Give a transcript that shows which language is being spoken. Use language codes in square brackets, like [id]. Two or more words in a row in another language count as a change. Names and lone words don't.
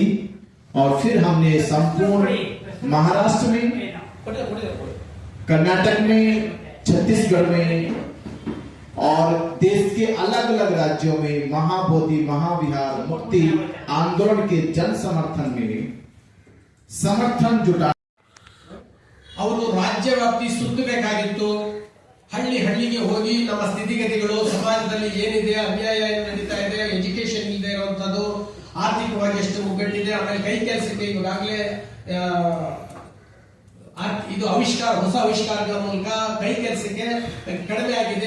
[hi] और फिर हमने संपूर्ण महाराष्ट्र में, कर्नाटक में, छत्तीसगढ़ में और देश के अलग अलग राज्यों में महाबोधि महाविहार मुक्ति आंदोलन के जन समर्थन में समर्थन जुटा [kn] ಅವರು ರಾಜ್ಯವ್ಯಾಪ್ತಿ ಸುತ್ತಬೇಕಾಗಿತ್ತು. ಹಳ್ಳಿ ಹಳ್ಳಿಗೆ ಹೋಗಿ ನಮ್ಮ ಸ್ಥಿತಿಗತಿಗಳು, ಸಮಾಜದಲ್ಲಿ ಏನಿದೆ, ಅನ್ಯಾಯ ನಡೀತಾ ಇದೆ, ಎಜುಕೇಶನ್ ಇಲ್ಲದೆ ಇರುವಂತದ್ದು, ಆರ್ಥಿಕವಾಗಿ ಎಷ್ಟು ಮುಗ್ಗಟ್ಟಿದೆ, ಆಮೇಲೆ ಕೈ ಕೆಲಸಕ್ಕೆ ಈಗಾಗಲೇ ಇದು ಹೊಸ ಆವಿಷ್ಕಾರಗಳ ಮೂಲಕ ಕೈ ಕೆಲಸಕ್ಕೆ ಕಡಿಮೆ ಆಗಿದೆ.